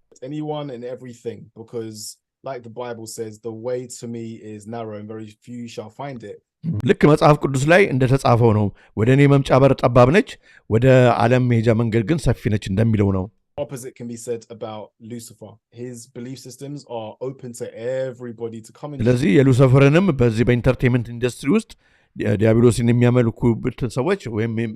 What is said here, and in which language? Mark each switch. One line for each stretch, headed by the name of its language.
English: Anyone and everything, because like the Bible says, the way to me is narrow and very few shall find it.
Amharic: ልክ መጽሐፍ ቅዱስ ላይ እንደተጻፈው ነው። ወደ እኔ መምጫ በር ጠባብ ነች፣ ወደ ዓለም መሄጃ መንገድ ግን ሰፊ ነች እንደሚለው ነው።
English: Opposite can be said about Lucifer. His belief systems are open to everybody to come in.
Amharic: ስለዚህ የሉሲፈርንም በዚህ በኢንተርቴይንመንት ኢንዱስትሪ ውስጥ ዲያቢሎስን የሚያመልኩ ሰዎች ወይም